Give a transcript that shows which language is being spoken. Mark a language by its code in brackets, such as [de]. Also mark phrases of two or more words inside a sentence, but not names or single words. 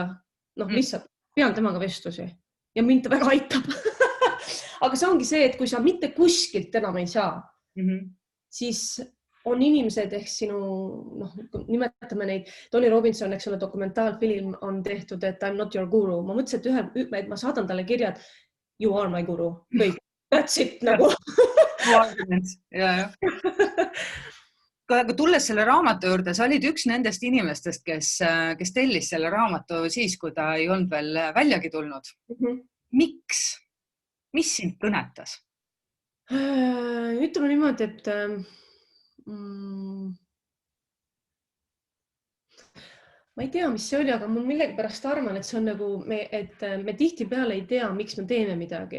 [et] Lihtsalt pean temaga vestlusi ja mind ta väga aitab. aga see ongi see, et kui sa mitte kuskilt enam ei saa, siis on inimesed ehk sinu, nimetame neid, Tony Robinson, eks ole, dokumentaalfilm on tehtud, et [en] I'm not your guru. [et] Ma mõtlesin, et ma saadan talle kirjad, [en] you are my guru. [et] Kõik, [en] that's it [et] nagu. Aga tulles selle raamatu juurde, sa olid üks nendest inimestest, kes tellis selle raamatu siis, kui ta ei olnud veel väljagi tulnud. Miks? Mis sind kõnetas? Ütleme niimoodi, et ma ei tea, mis see oli, aga ma millegipärast arvan, et see on nagu, et me tihti peale ei tea, miks me teeme midagi.